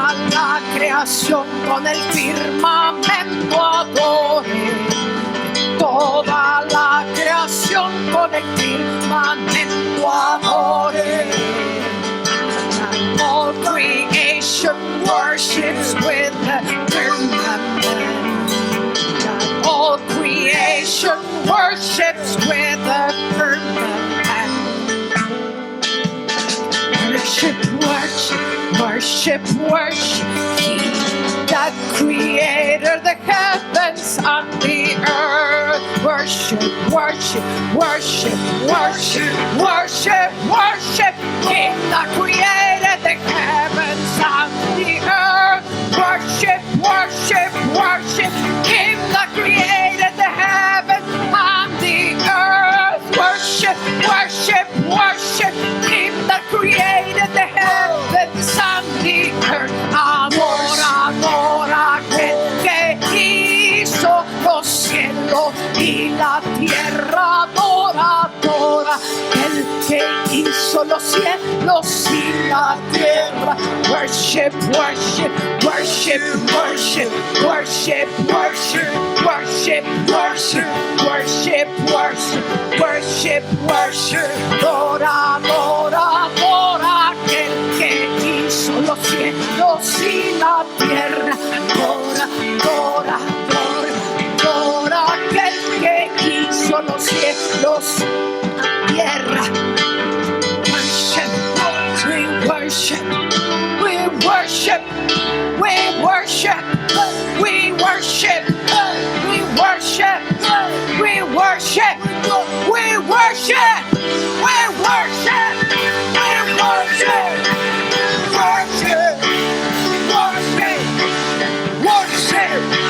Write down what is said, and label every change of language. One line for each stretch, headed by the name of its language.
Spanish: La creación con el firmamento adore. Toda la creación con el firmamento adore.
English: All creation worships with the firmament. All creation worships with the firmament. Worship, worship. Worship, worship, He that created the heavens and the earth. Worship, worship, worship, worship, worship, worship, He that created the heavens and the earth. Worship, worship, worship, He that created the heavens and the earth. Worship, worship, worship, He that created the heavens and the earth.
Spanish: Adora, adora aquel que hizo los cielos y la tierra. Adora, adora el que hizo los cielos y la tierra.
English: Worship, worship, worship, worship, worship, worship, worship, worship, worship, worship, worship, worship.
Spanish: Adora, adora, adora aquel que hizo los cielos y la tierra. Adora, adora, adora, adora aquel que hizo los cielos y la tierra.
English: Worship, we worship, we worship, we worship, we worship, we worship, we worship, we worship, we worship, we worship, worship, worship, worship, worship,